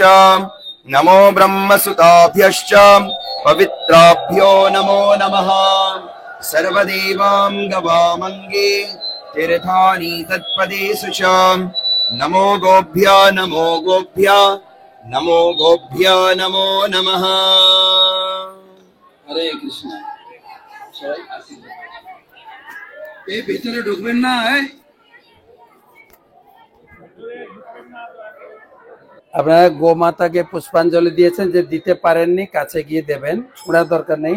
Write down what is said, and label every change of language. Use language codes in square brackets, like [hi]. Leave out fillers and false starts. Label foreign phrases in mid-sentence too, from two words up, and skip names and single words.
[sa] नमो ब्रह्मसुताभ्यश्च पवित्राभ्यो नमो नमः। सर्वदेवां गवामङ्गे तीर्थानि तत्पदेषु च। नमो गोभ्यः नमो गोभ्यः नमो गोभ्यः नमो नमः। हरे कृष्ण। [bn] এই ভিতরে ঢুকবেন না। আপনারা গোমাতাকে পুষ্পাঞ্জলি দিয়েছেন, যে দিতে পারেননি কাছে গিয়ে দেবেন, ওনার দরকার নেই।